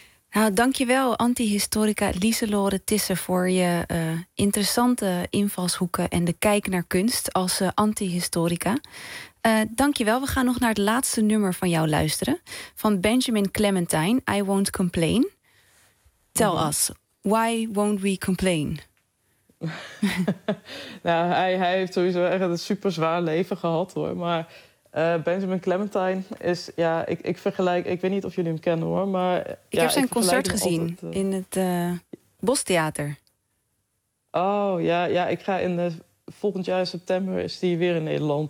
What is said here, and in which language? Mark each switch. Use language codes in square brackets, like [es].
[nl] Nou, dankjewel, antihistorica Lieselore Tisse, voor je interessante invalshoeken en de kijk naar kunst als antihistorica. Dankjewel, we gaan nog naar het laatste nummer van jou luisteren. Van Benjamin Clementine, I Won't Complain. [en] Tell us, why won't we complain? [nl] Nou, hij heeft sowieso echt een super zwaar leven gehad, hoor. Maar Benjamin Clementine is, ja, ik vergelijk, ik weet niet of jullie hem kennen, hoor, maar ik heb zijn concert gezien altijd, in het Bostheater. Oh, ja, ik ga in volgend jaar in september is hij weer in Nederland.